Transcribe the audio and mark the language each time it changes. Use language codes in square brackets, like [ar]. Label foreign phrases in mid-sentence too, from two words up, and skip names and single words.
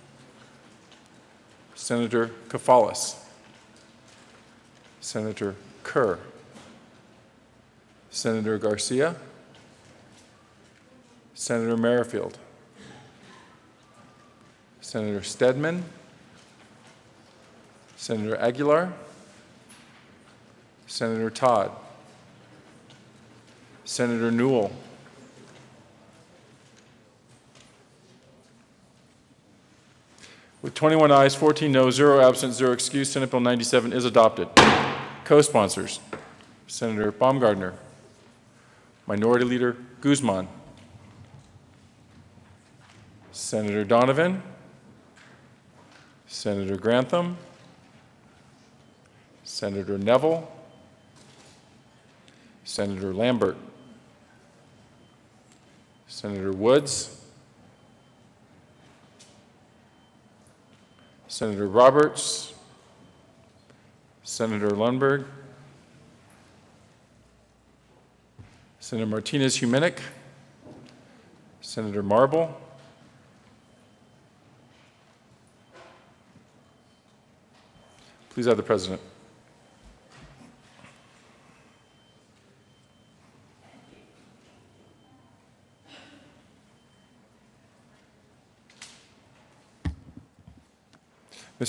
[en] Senator Kafalis, Senator Kerr, Senator Garcia, Senator Merrifield, Senator Stedman, Senator Aguilar, Senator Todd, Senator Newell, with 21 ayes, 14 noes, 0 absent, 0 excused, Senate Bill 97 is adopted. Co-sponsors, Senator Baumgardner, Minority Leader Guzman, Senator Donovan, Senator Grantham, Senator Neville, Senator Lambert, Senator Woods, Senator Roberts, Senator Lundberg, Senator Martinez-Humenick, Senator Marble, please have the president. Mr.